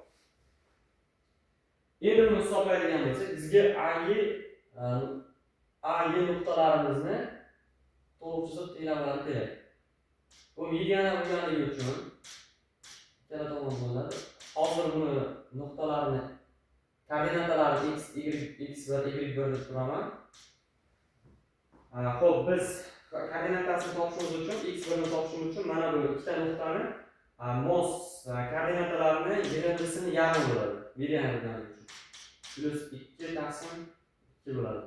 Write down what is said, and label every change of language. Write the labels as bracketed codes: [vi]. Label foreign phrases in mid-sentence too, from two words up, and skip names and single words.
[uz] Endi buni hisoblaydigan bo'lsak, bizga A nuqtalarimizni to'liq chizib tenglamalari kerak. Bu mediana bo'lganligi uchun ikkala tomon bo'ladi. Hozir buni nuqtalarini koordinatalarini x, y, x1, y1 deb turaman. Xo'p, biz koordinatasini topishimiz uchun, x1 ni topishimiz uchun mana bu ikkita nuqtani mos koordinatalarini yig'indisini yarim bo'ladi. Mediana bo'lganligi uchun. Plus 2 taqsim 2 bo'ladi.